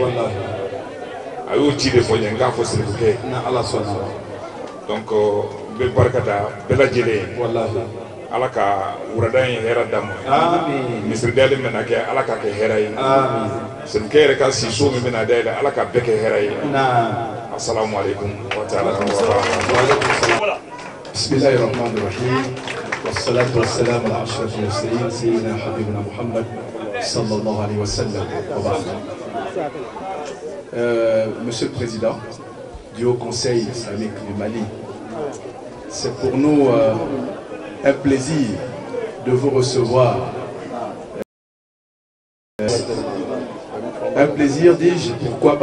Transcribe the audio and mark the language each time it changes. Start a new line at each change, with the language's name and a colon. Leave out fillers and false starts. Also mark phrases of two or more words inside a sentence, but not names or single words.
Bambara: A y'o ci de fɔ n ye, n k'a fɔ siribukɛ ye. Donc n bɛ barika da bɛɛ lajɛlen ye. Ala ka wurada in hɛrɛ d'a ma. Misiri dayɛlɛ min bɛna kɛ Ala k'a kɛ hɛrɛ ye. Siribukɛ yɛrɛ ka siso min bɛna dayɛlɛ Ala k'a bɛɛ kɛ hɛrɛ ye.
Arabic: السلام عليكم وتعالى وبركاته. بسم الله الرحمن الرحيم والصلاة والسلام على أشرف المرسلين سيدنا حبيبنا محمد صلى الله عليه وسلم وبعد.
French: Monsieur le Président du Haut Conseil islamique du Mali, c'est pour nous un plaisir de vous recevoir. Un plaisir, dis-je, pourquoi?